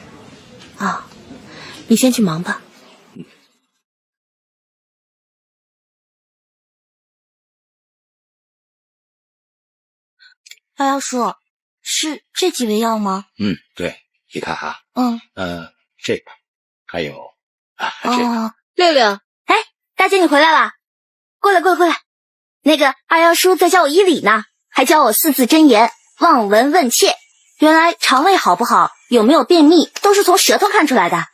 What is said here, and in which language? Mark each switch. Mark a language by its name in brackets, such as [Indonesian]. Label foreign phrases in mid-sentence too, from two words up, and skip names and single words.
[Chinese] 啊，你先去忙吧。二幺叔，是这幾味藥嗎？对，你看哈，這個，還有這個。六六，哎，大姐你回來了，過來。那個二幺叔在教我醫理呢，還教我四字真言，望聞問切。原來腸胃好不好，有沒有便秘，都是從舌頭看出來的。